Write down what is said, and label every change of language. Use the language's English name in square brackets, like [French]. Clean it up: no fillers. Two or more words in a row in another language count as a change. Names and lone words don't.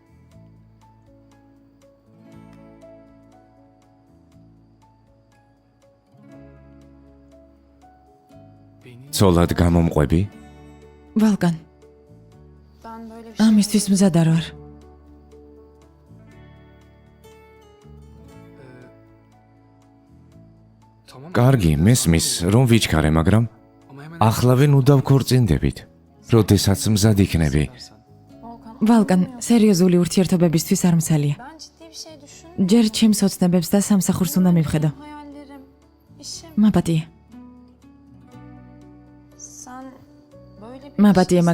[Georgian] ცოლად გამომყვები? ვალკან, [Turkish] Ben böyle bir şey [Georgian] ამისთვის მზად არ ვარ. [Turkish] Tamam. [Georgian] კარგი, მესმის, რომ ვიჩქარე, მაგრამ [Turkish] Ama hemen [Georgian] ახლავე ნუ დავქორწინდებით. როდესაც მზად იქნები. [Turkish] Volkan. [Georgian] ვალკან, სერიოზული ურთიერთობებისთვის არ მსალია. [Turkish] Ben ciddi bir şey düşünmüyorum. [Georgian] ჯერ ჩემს ოცნებებს და სამსახურს უნდა მივხედო. [Turkish] Hayallerim, işim. [Georgian] მაპატია. [Turkish] Sen böyle bir [Georgian] მაპატია, [Turkish] şey